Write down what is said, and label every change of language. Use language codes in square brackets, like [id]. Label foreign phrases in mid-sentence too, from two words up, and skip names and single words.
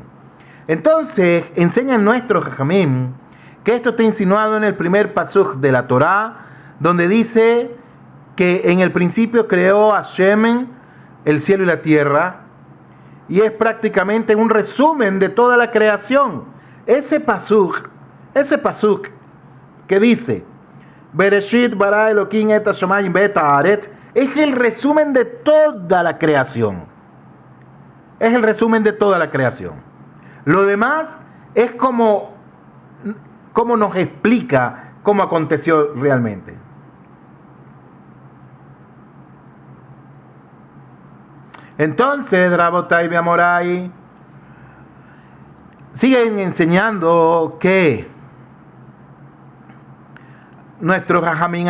[es] Entonces, enseñan nuestros Jajamim que esto está insinuado en el primer pasuk de la Torá, donde dice que en el principio creó Hashem el cielo y la tierra, y es prácticamente un resumen de toda la creación. Ese pasuk que dice [he] בראשית ברא אלוקים את השמים ואת הארץ, [es] es el resumen de toda la creación. Es el resumen de toda la creación. Lo demás es como nos explica cómo aconteció realmente. Entonces, [he] רבותי באמוראי, [es] siguen enseñando que nuestros Jajamín